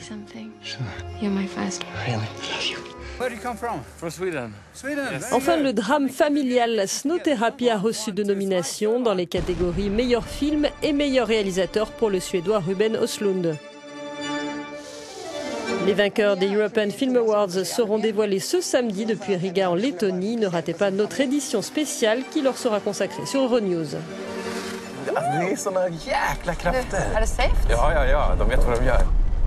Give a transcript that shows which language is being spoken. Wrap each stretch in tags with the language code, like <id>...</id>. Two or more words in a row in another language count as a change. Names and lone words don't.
<fr>Enfin, le drame familial Snow Therapy a reçu 2 nominations dans les catégories meilleur film et meilleur réalisateur pour le Suédois Ruben Östlund. Les vainqueurs des European Film Awards seront dévoilés ce samedi depuis Riga en Lettonie. Ne ratez pas notre édition spéciale qui leur sera consacrée sur Euronews.</fr> <sv>Ni är såna jäkla krafter. Är det safe? Ja, de vet vad de gör.</sv>